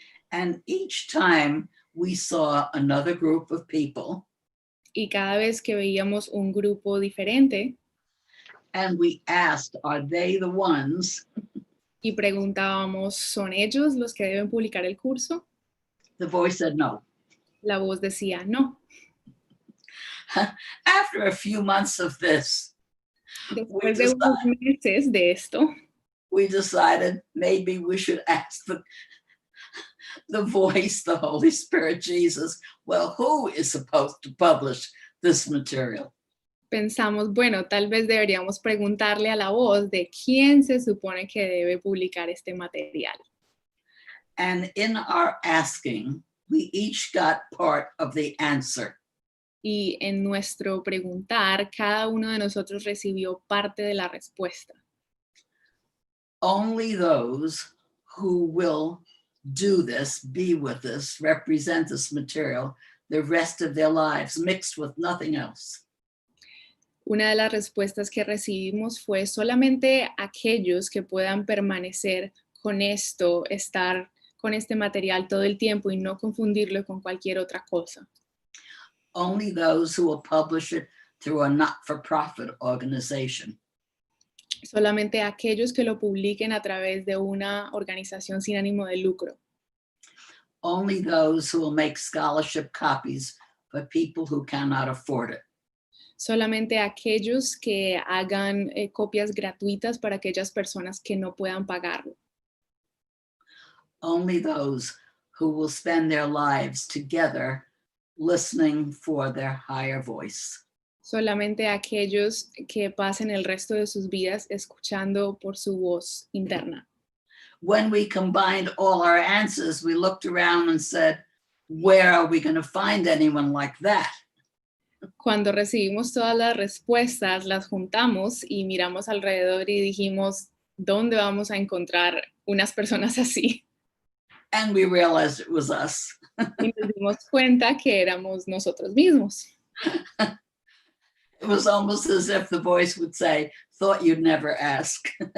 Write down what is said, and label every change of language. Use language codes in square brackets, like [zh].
[en] And each time we saw another group of people. [es] Y cada vez que veíamos un grupo diferente, [en] and we asked, are they the ones? [es] Y preguntábamos, ¿son ellos los que deben publicar el curso? [en] The voice said no. [es] La voz decía no. [en] After a few months of this, [es] después de unos meses de esto, [en] we decided maybe we should ask the voice, the Holy Spirit, Jesus, well, who is supposed to publish this material? [es] Pensamos, bueno, tal vez deberíamos preguntarle a la voz de quién se supone que debe publicar este material. [en] And in our asking, we each got part of the answer. [es] Y en nuestro preguntar, cada uno de nosotros recibió parte de la respuesta. [en] Only those who will do this, be with us, represent this material the rest of their lives, mixed with nothing else. [es] Una de las respuestas que recibimos fue solamente aquellos que puedan permanecer con esto, estar con este material todo el tiempo y no confundirlo con cualquier otra cosa. [en] Only those who will publish it through a not-for-profit organization. [es] Solamente aquellos que lo publiquen a través de una organización sin ánimo de lucro. [en] Only those who will make scholarship copies for people who cannot afford it. [es] Solamente aquellos que hagan copias gratuitas para aquellas personas que no puedan pagarlo. [en] Only those who will spend their lives together listening for their higher voice. [es] Solamente aquellos que pasen el resto de sus vidas escuchando por su voz interna. [en] When we combined all our answers, we looked around and said, where are we going to find anyone like that? [es] Cuando recibimos todas las respuestas, las juntamos y miramos alrededor y dijimos, ¿dónde vamos a encontrar unas personas así? [en] And we realized it was us. [es] Y nos dimos cuenta que éramos nosotros mismos. [en] It was almost as if the voice would say, thought you'd never ask.